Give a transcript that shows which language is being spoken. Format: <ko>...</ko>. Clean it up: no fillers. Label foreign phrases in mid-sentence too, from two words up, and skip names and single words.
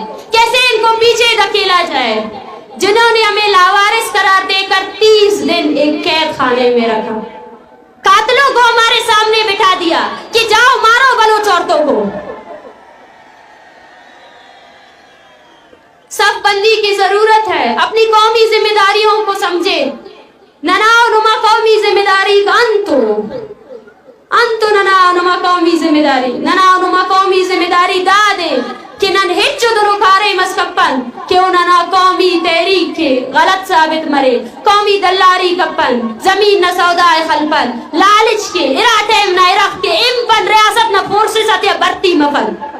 <ur>کیسے ان کو پیچھے دھکیلا جائے؟ جنہوں نے ہمیں لاوارث قرار دے کر 30 دن ایک قید خانے میں رکھا، قاتلوں کو ہمارے سامنے بٹھا دیا کہ جاؤ مارو بلوچ عورتوں کو. صف بندی کی ضرورت ہے. اپنی قومی ذمہ داریوں کو سمجھے.</ur> <brh>نناؤ نما قومی ذمہ داری کا انتو نناؤ نما قومی ذمہ داری، نناؤ نما قومی ذمہ داری دادے کہ نن ہچو درو کارے مسکپن کہ اننا قومی تحریک کے غلط ثابت مرے، قومی دلاری کپن زمین نہ سودائے خلپن لالچ کے اراتے نہ ارخ کے امپن ریاست نہ فورسز اتیا برتی مفن.</brh>